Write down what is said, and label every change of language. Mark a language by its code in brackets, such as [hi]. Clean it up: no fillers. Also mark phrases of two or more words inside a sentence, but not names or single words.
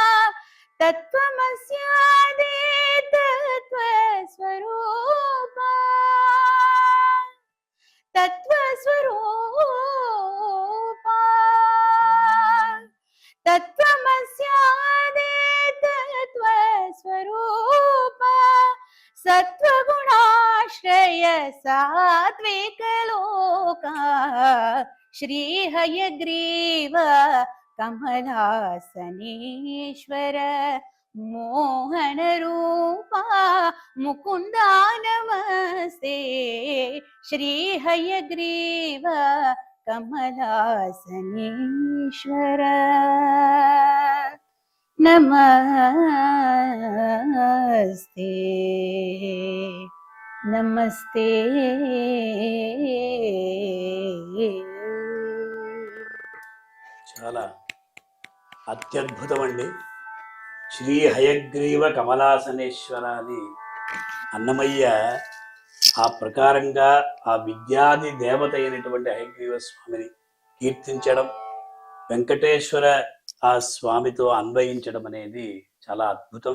[sa] తత్వమస్యాది తత్వస్వరూప, తత్వస్వరూప. తత్వమస్యాది తత్వస్వరూప. సత్వ सात्विकलोका श्रीहयग्रीव कमलासनेश्वर मोहनरूपा मुकुन्दा नमस्ते श्रीहयग्रीव कमलासनेश्वर नमस्ते नमस्ते। [te] చాలా అత్యద్భుతం అండి. శ్రీ హయగ్రీవ కమలాసనేశ్వర అని అన్నమయ్య ఆ ప్రకారంగా ఆ విద్యాది దేవత అయినటువంటి హయగ్రీవ స్వామిని కీర్తించడం, వెంకటేశ్వర ఆ స్వామితో అన్వయించడం అనేది చాలా అద్భుతం.